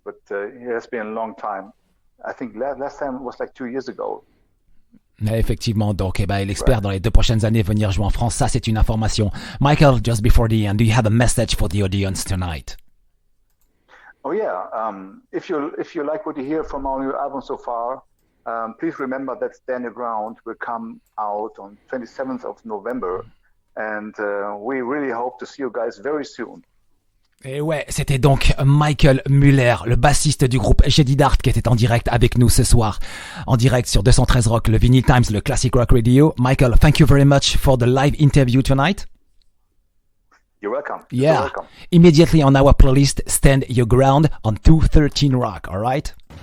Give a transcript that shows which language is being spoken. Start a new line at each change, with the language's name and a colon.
English: But it has been a long time. I think last time was like 2 years ago.
French: Effectivement, donc il espère dans les 2 prochaines années venir jouer en France. Ça, c'est une information.
English: Michael, just before the end, do you have a message for the audience tonight? Oh yeah. If you like what you hear from our new album so far, please remember that Stand Your Ground will come out on 27th of November, and we really hope to see you guys very soon.
French: Et ouais, c'était donc Michael Müller, le bassiste du groupe Jaded qui était en direct avec nous ce soir. En direct sur 213 Rock, le Vinylestimes, le Classic Rock Radio.
English: Michael, thank you very much for the live interview tonight. You're welcome. Yeah. You're welcome. Immediately on our playlist, Stand Your Ground on 213 Rock, alright?